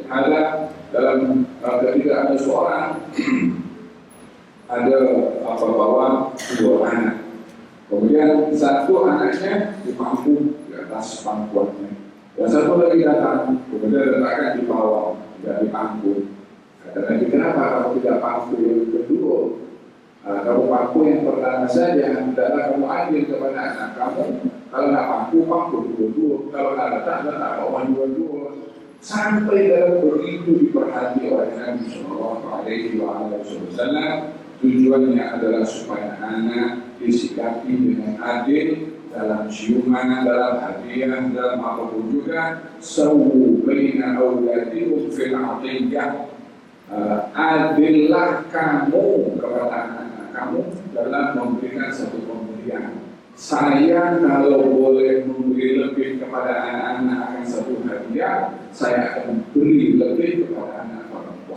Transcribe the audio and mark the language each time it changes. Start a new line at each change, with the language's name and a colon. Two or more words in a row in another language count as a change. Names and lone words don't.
Malay: Ada dalam ketika ada seorang ada bawa dua anak. Kemudian satu anaknya dipangku di atas pangkuannya, dan satu lagi datang, kemudian letakkan di bawah, tidak dipangku. Kata Nabi, kenapa kamu tidak pangku yang kedua? Kamu pangku yang pertama saja, hendaklah kamu adil kepada anak kamu. Kalau nak pangku dua-dua. Kalau nak letak bawah dua-dua. Sampai dalam begitu diperhati oleh Nabi
Arabic: صلى الله عليه وسلم.
Malay: Tujuannya adalah supaya anak disikapi dengan adil dalam ciuman, dalam hadiah, dalam apapun juga.
Arabic: ساووا بين أولادكم في العطية.
Malay: Adillah kamu kepada anak kamu dalam memberikan satu pemberian. Saya kalau boleh memberi lebih kepada anak-anak akan satu hadiah, saya akan beri lebih kepada anak orang tua.